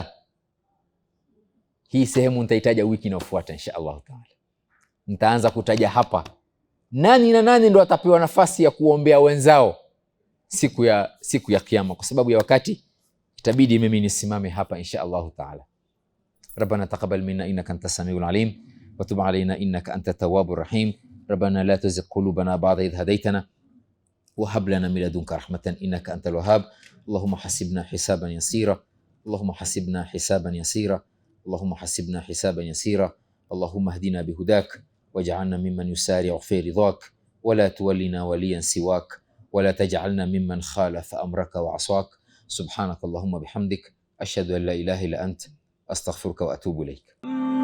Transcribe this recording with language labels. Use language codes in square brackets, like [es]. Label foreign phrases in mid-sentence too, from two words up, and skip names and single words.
[sw] Hii sehemu nitaitaja wiki inayofuata [ar] إن شاء الله تعالى. [sw] Nitaanza kutaja hapa nani na nani ndo watapewa nafasi ya kuombea wenzao siku ya kiyama. Kwa sababu ya wakati itabidi mimi nisimame hapa [ar] إن شاء الله تعالى. ربنا تقبل منا إنك أنت السميع العليم وتب علينا إنك أنت التواب الرحيم. ربنا لا تزغ قلوبنا بعد إذ هديتنا وهب لنا من لدنك رحمة إنك أنت الوهاب. اللهم حاسبنا حسابا يسيرا اللهم حاسبنا حسابا يسيرا اللهم حاسبنا حسابا يسيرا. اللهم اهدنا بهداك واجعلنا ممن يسارع في رضاك ولا تولنا وليا سواك ولا تجعلنا ممن خالف أمرك وعصاك. سبحانك اللهم بحمدك أشهد أن لا إله إلا أنت أستغفرك وأتوب إليك.